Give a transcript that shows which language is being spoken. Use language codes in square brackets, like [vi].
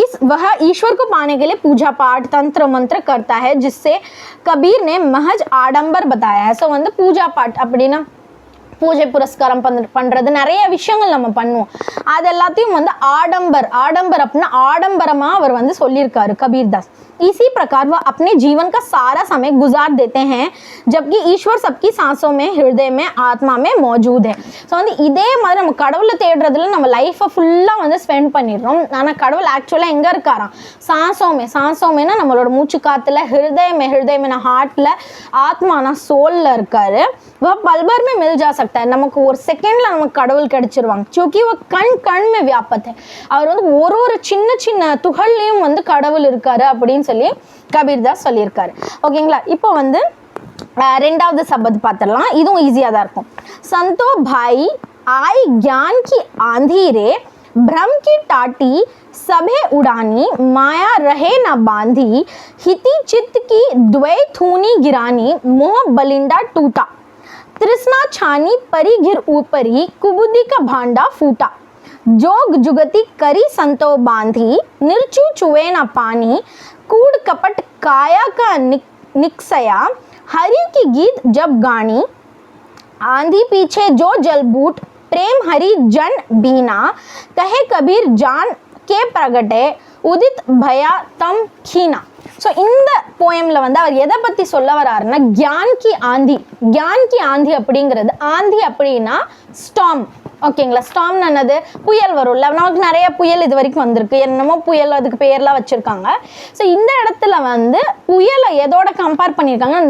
[hi] वह ईश्वर को पाने के लिए पूजा पाठ तंत्र मंत्र करता है, जिससे कबीर ने महज आडंबर बताया है. [ta] ஸோ வந்து பூஜா பாட் அப்படின்னா பூஜை புரஸ்காரம் பண்ணுறது, நிறைய விஷயங்கள் நம்ம பண்ணுவோம். அது எல்லாத்தையும் வந்து ஆடம்பர் அப்படின்னா ஆடம்பரமாக அவர் வந்து சொல்லியிருக்காரு कबीरदास. [hi] इसी प्रकार वह अपने जीवन का सारा समय गुजार देते हैं, जबकि ईश्वर सबकी सांसों में, हृदय में, आत्मा में मौजूद है. [ta] ஸோ வந்து இதே மாதிரி நம்ம கடவுளை தேடுறதுல நம்ம லைஃப்பை ஃபுல்லாக வந்து ஸ்பெண்ட் பண்ணிடுறோம். ஆனால் கடவுள் ஆக்சுவலாக எங்கே இருக்காராம்? சாசோமேனா நம்மளோட மூச்சு காத்துல, ஹிருதயமே ஹார்ட்டில், ஆத்மானா சோலில் இருக்காரு. [hi] पल भर में मिल जा सकता है, [ta] நமக்கு ஒரு செகண்ட்ல நமக்கு கடவுள் கிடைச்சிருவாங்க. [hi] क्योंकि वो कण में व्यापक है. [ta] அவர் வந்து ஒரு சின்ன சின்ன துகள்லையும் வந்து கடவுள் இருக்காரு அப்படின்னு சொல்லி கபீர்தாஸ் சொல்லியிருக்காரு. ஓகேங்களா. இப்போ வந்து ரெண்டாவது சபத் பார்த்துடலாம். இதுவும் ஈஸியாக தான் இருக்கும். [hi] संतो भाई आई ज्ञान की आंधी रे, भ्रम की टाटी सभे उड़ानी, माया रहे न बांधी, हिति चित्त की द्वै थूनी गिरानी, मोह बलिंडा टूटा, तृष्णा छानी परी घिर ऊपरी, कुबुद्धि का भांडा फूटा, जोग जुगति करी संतो बांधी, निर्चू चुए न पानी, कूड़ कपट काया का निक्सया, हरि की गीत जब गानी, आंधी पीछे जो जलबूट, प्रेम हरि जन बीना, कहे कबीर जान के प्रगटे, उदित भया तम खीना. [ta] ஸோ இந்த போயமில் வந்து அவர் எதை பற்றி சொல்ல வராருன்னா, [hi] கியான் கி ஆந்தி [ta] அப்படிங்கிறது, ஆந்தி அப்படின்னா ஸ்டாம். ஓகேங்களா. ஸ்டாம்னு என்னது? புயல் வரும்ல. நமக்கு நிறைய புயல் இது வரைக்கும் வந்திருக்கு, என்னமோ புயல் அதுக்கு பேர்லாம் வச்சுருக்காங்க. ஸோ இந்த இடத்துல வந்து புயலை எதோட கம்பேர் பண்ணியிருக்காங்க?